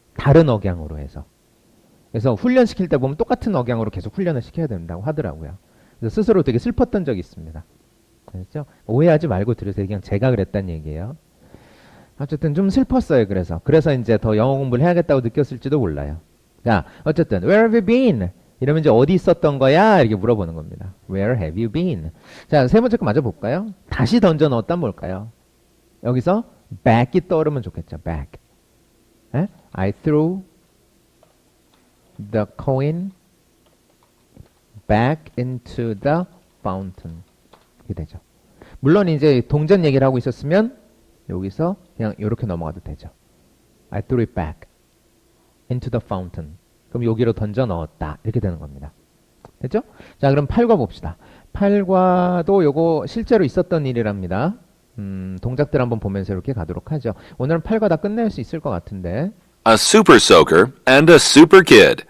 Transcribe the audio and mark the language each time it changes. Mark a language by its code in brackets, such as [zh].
[ko] 다른 억양으로 해서. 그래서 훈련시킬 때 보면 똑같은 억양으로 계속 훈련을 시켜야 된다고 하더라고요. 그래서 스스로 되게 슬펐던 적이 있습니다. 그렇죠? 오해하지 말고 들으세요. 그냥 제가 그랬단 얘기예요. 어쨌든 좀 슬펐어요. 그래서 이제 더 영어 공부를 해야겠다고 느꼈을지도 몰라요. 자, 어쨌든 [en] Where have you been? [ko] 이러면 이제 어디 있었던 거야? 이렇게 물어보는 겁니다. [en] Where have you been? [ko] 자, 세 번째 거 마저 볼까요? 다시 던져 넣었단 뭘까요? 여기서 back이 떠오르면 좋겠죠. back. 에? [en] I threw the coin back into the fountain. [ko] 이렇게 되죠. 물론 이제 동전 얘기를 하고 있었으면 여기서 그냥 이렇게 넘어가도 되죠. [en] I threw it back into the fountain. [ko] 그럼 여기로 던져 넣었다. 이렇게 되는 겁니다. 됐죠? 자, 그럼 8과 봅시다. 8과도 요거 실제로 있었던 일이랍니다. 동작들 한번 보면서 이렇게 가도록 하죠. 오늘은 8과 다 끝낼 수 있을 것 같은데. [en] A super soaker and a super kid.